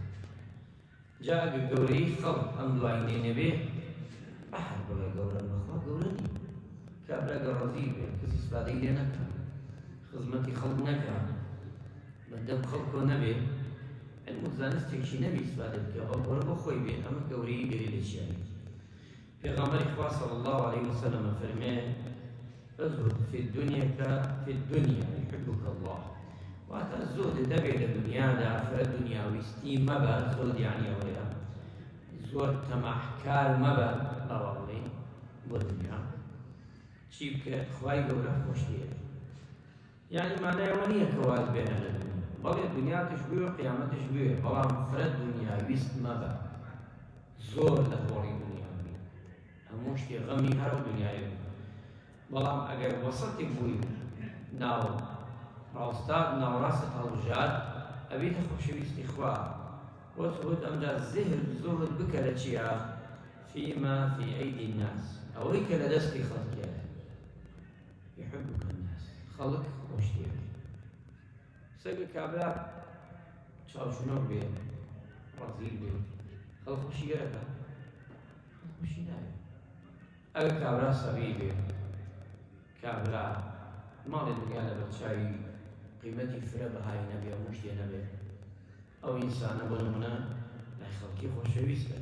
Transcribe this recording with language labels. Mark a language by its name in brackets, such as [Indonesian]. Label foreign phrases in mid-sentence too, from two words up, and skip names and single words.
[Central Kurdish] جا ئەگەر گەورەی خەڵک ئەم دوایینێ نەبێ، بەحر بڵێ گەورە بەخوا گەورە نی. کابرا ئەگەر ڕەزیل بێ، کەس ئیسفادەی لێ نەکا، خزمەتی خەڵک نەکا، بەدەم خەڵکۆ نەبێ، علم و زانستێکی نەبی ئیسفادە بکە، ئەوە بۆ خۆی بێ. ئەمە گەورەی گەری لە چیانێ؟ پێغەمبەری خوا صلی الله عليه وسلم فەرمێ [Arabic] ازهد في الدنيا كفي الدنيا يحبك الله. [Central Kurdish] واتە زۆر دەبێ لە دنیادا فرە دنیاویستی مەبە، زۆر یعنی ئەوەیە زۆر تەماحکار مەبە، ئەوە بڵێ بۆ دنیا چی بکە؟ خوای گەورە خۆش دێت. یعنی مانای ئەوە نییە کە واز بێنە لە دنیا، بەڵێ دنیاتش بوێ و قیامەتش بوێ، بەڵام فرە دنیاویست مەبە، زۆر لە خۆڕی دنیا بی، هەموو شتێ غەمی هەر و دنیای بوو. بەڵام ئەگەر وەسەتی بووی ناو ناوڕاستت هەڵبژات، ئەبێتە خۆشەویستی خوا. وتهد ئەمجا زهد زۆر بکە لە چیا؟ [Arabic] فيما في أيدي الناس، [Central Kurdish] ئەوەی کە لە دەستی خەڵکێ. [Arabic] يحبك الناس، [Central Kurdish] خەڵک خۆش دێت. سەگە کابرا چاوچنۆک بێ، ڕەزیل بێ، خەڵک خۆشی گەرەکە، خەڵک خۆشی ناوێت. ئەگەر کابرا سەبی بێ، کابرا ماڵی دنیا لە بەرچاوی قیمەتی فرە بەهای نەبێ، هەموو شتێ نەبێ، ئەو ئینسانە بۆ نمونە لای خەڵکی خۆشەویستە.